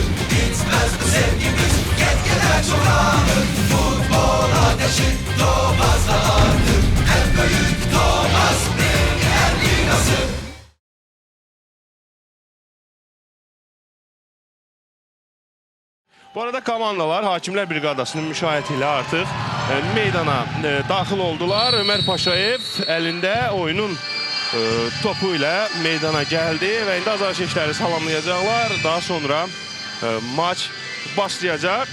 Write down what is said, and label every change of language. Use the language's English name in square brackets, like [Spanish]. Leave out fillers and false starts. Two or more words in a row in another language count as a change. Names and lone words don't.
[Turkish] Bitmez bu sevgimiz, gitgide çoğalır. Futbol ateşi doğmaz da artık. En büyük Thomas Premier Ligası. [Azerbaijani] Bu arada komandalar Hakimlər Briqadasının müşayiəti ilə artıq meydana daxil oldular. Ömər Paşayev əlində oyunun topu ilə meydana gəldi və indi azarkeşləri salamlayacaqlar. Daha sonra maç başlayacaq.